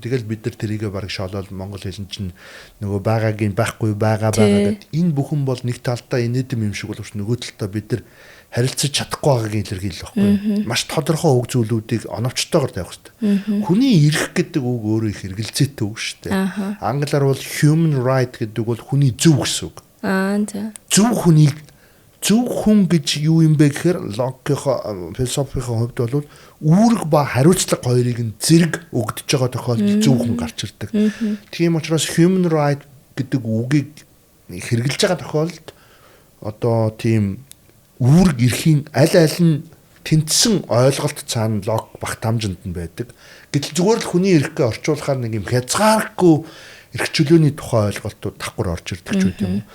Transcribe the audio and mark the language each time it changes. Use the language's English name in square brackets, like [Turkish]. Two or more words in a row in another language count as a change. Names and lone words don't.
[Mongolian] Тэгэл бид нар тэрийгээ бараг шолоод монгол хэлэн чинь нөгөө байгаагийн байхгүй байгаа гэдэг. Энэ бүхэн бол нэг талдаа инээдэм юм шиг боловч нөгөө талдаа бид нар харилцаж чадахгүй байгаагийн илэрхийлэл байхгүй. Маш тодорхой үг зүйлүүдийг оновчтойгоор тавих хэрэгтэй. Хүний эрх гэдэг үг өөрөө их хэрэгэлзээтэй үг шүү дээ. Англиар бол [English] human right [Mongolian] гэдэг бол хүний зөв гэсэн үг. За. Зөв хүн гэж юу юм бэ гэхээр логикийн философийн хувьд бол үүрэг ба хариуцлага хоёрыг нь зэрэг өгдөж байгаа тохиолдолд зөв хүн гарч ирдэг. Тийм учраас [English] human right [Mongolian] гэдэг үгийг хэрэгжилж байгаа тохиолдолд одоо тийм үүрэг эрхийн аль нь тэнцсэн ойлголт цаана лог багтаамжинд нь байдаг. Гэтэл зүгээр л хүний эрхээ орчуулахаар нэг юм хязгааргүй эрх чөлөөний тухай ойлголтууд давхар орж ирдэг ч үгүй юм.